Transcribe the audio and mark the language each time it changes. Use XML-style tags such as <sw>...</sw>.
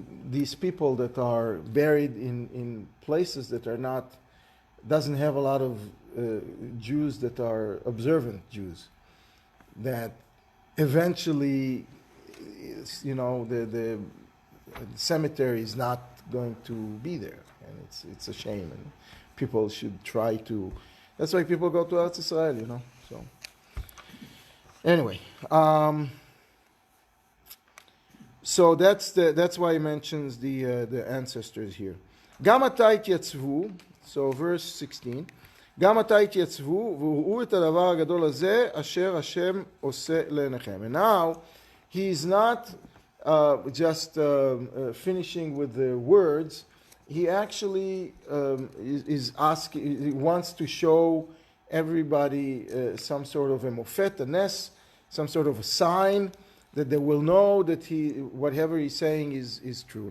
<en>these people that are buried in places that are not, doesn't have a lot of Jews that are observant Jews, that eventually, the cemetery is not going to be there, and it's a shame, and people should try to. That's why people go to Eretz Israel, So anyway, so that's why he mentions the ancestors here.</en> <he>גם עתה התייצבו,</he> <en>so verse 16,</en> <he>גם עתה התייצבו וראו את הדבר הגדול הזה אשר השם עושה לעיניכם.</he> <en>And now he is not just finishing with the words. He actually is asking, he wants to show everybody some sort of a mofet, a nes, some sort of a sign that they will know that whatever he's saying is true.</en>